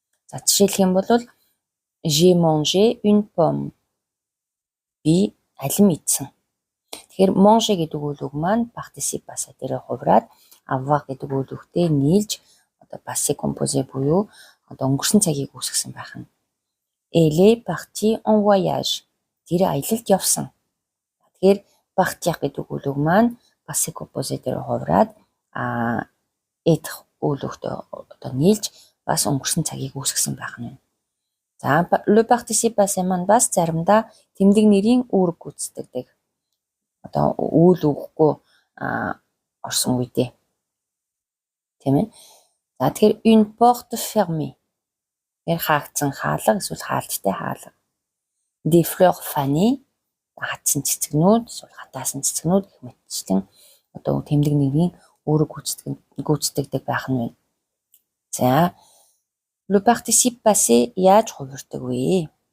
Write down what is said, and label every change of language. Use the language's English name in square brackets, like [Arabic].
[Mongolian] За жишээлх юм бол [French] j'ai mangé une pomme. [Mongolian] Би алим идсэн. Тэгэхээр manger гэдэг үйл үг маань participe passé дээрээ хувраад avoir гэдэг үйл үгтэй нийлж passé composé буюу өнгөрсөн цагийг үүсгэсэн байх нь. [French] Elle est partie en voyage. [Mongolian] Тэр аялалд явсан. Тэгэхээр partir гэдэг үйл үг маань passé composé дээр хувраад être үйл үгтэй нийлж бас өнгөрсөн цагийг үүсгэсэн байх нь. За le participe passé маань бас заримдаа тэмдэг нэрийн үүрэг гүйцэтгэдэг. Үйл үггүй орсон үедээ. Тийм ээ. За тэгэхээр [French] une porte fermée. [Mongolian] Хаагдсан хаалга эсвэл хаалттай хаалга. [French] Des fleurs fanées [Mongolian] хатсан цэцгнүүд, эсвэл хатаасан цэцгнүүд гэх мэтчлэн тэмдэг нэрийн үүрэг гүйцэтгэдэг байх нь байна. За le participe passé яаж хувирдаг вэ?